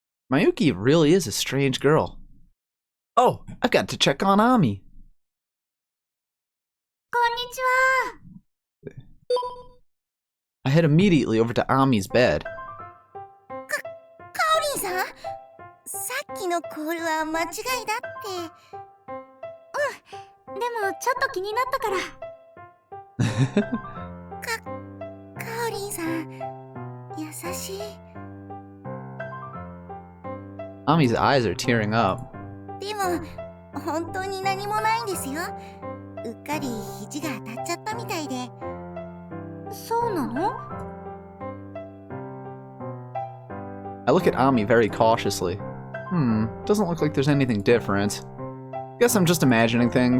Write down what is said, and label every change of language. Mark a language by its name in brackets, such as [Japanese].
[English] Mayuki really is a strange girl. Oh, I've got to check on Ami. [Japanese] こんにちは。 [English] I head immediately over to Ami's bed. [Japanese] カオリンさん、さっきのコールは間違いだって。うん、でもちょっと気になったから。カオリンさん、優しい。 [English] Ami's eyes are tearing up. [Japanese] でも本当に何もないんですよ。うっかり肘が当たっちゃったみたいで。そうなの？ [English] I look at Ami very cautiously. Doesn't look like there's anything different. Guess I'm just imagining things.